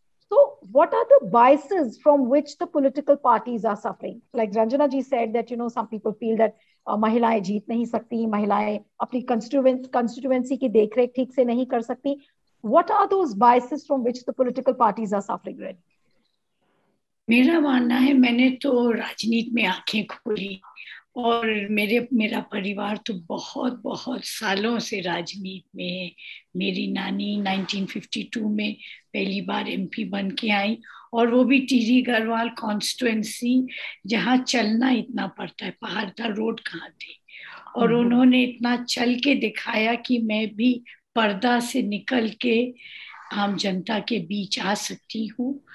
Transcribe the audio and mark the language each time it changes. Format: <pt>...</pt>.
<en>So, what are the biases from which the political parties are suffering? Like Ranjana ji said that, some people feel that</en> <hi>महिलाएं जीत नहीं सकती, महिलाएं अपनी constituency की देखरेख ठीक से नहीं कर सकती.</hi> <en>What are those biases from which the political parties are suffering, Red?</en> <hi>मेरा मानना है, मैंने तो राजनीति में आंखें खोली और मेरा परिवार तो बहुत बहुत सालों से राजनीति में है। मेरी नानी 1952 में पहली बार एमपी बन के आई, और वो भी टीरी गढ़वाल कॉन्स्टिट्यूएंसी जहाँ चलना इतना पड़ता है, पहाड़ था, रोड कहाँ थे, और उन्होंने इतना चल के दिखाया कि मैं भी पर्दा से निकल के आम जनता के बीच आ सकती हूँ।</hi>